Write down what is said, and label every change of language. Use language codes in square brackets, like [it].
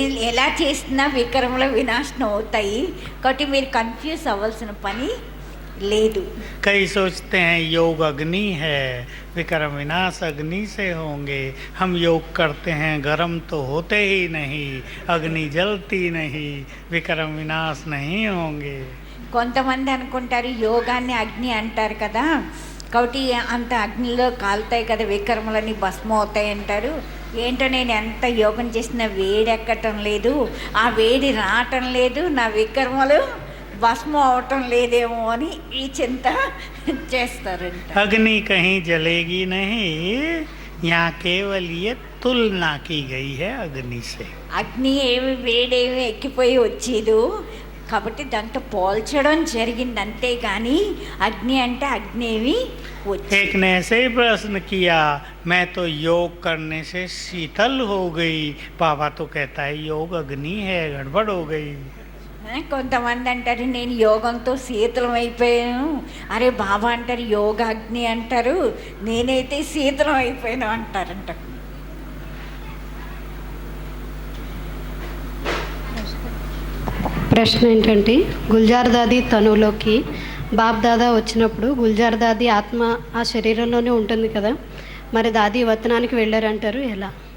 [te] ఎలా చేసినా విక్రమల వినాశనం అవుతాయి కాబట్టి మీరు కన్ఫ్యూజ్ అవ్వాల్సిన పని లేదు. [hi] कई सोचते हैं योग अग्नि है, विक्रम विनाश अग्नि से होंगे, हम योग करते हैं गर्म तो होते ही नहीं, अग्नि जलती नहीं, विक्रम विनाश नहीं होंगे। [te] కొంతమంది అనుకుంటారు యోగాన్ని అగ్ని అంటారు కదా కాబట్టి అంత అగ్నిలో కాలుతాయి కదా విక్రమలని భస్మం అవుతాయి అంటారు. ఏంటో నేను ఎంత యోగం చేసినా వేడి ఎక్కటం లేదు, ఆ వేడి రావటం లేదు, నా విక్రమలు భస్మం అవటం లేదేమో అని ఈ చింత చేస్తారంట. [hi] अग्नि कहीं जलेगी नहीं, यहाँ केवल ये तुलना की गई है अग्नि से। [te] అగ్ని ఏమి వేడేమి ఎక్కిపోయి వచ్చేదు కాబట్టి దాంతో పోల్చడం జరిగింది అంతే కానీ అగ్ని అంటే అగ్ని ఏమి వచ్చి. [hi] एक ने ऐसे ही प्रश्न किया, मैं तो योग करने से शीतल हो गई, बाबा तो कहता है योग अग्नि है, गड़बड़ हो गई। [te] కొంతమంది అంటారు నేను యోగంతో శీతలం అయిపోయాను, అరే బాబా అంటారు యోగ అగ్ని అంటారు, నేనైతే శీతలం అయిపోయాను అంటారంట. ప్రశ్న ఏంటంటే గుల్జార్ దాది తనులోకి బాప్ దాదా వచ్చినప్పుడు గుల్జార్ దాది ఆత్మ ఆ శరీరంలోనే ఉంటుంది కదా, మరి దాది వతనానికి వెళ్ళారంటారు ఎలా?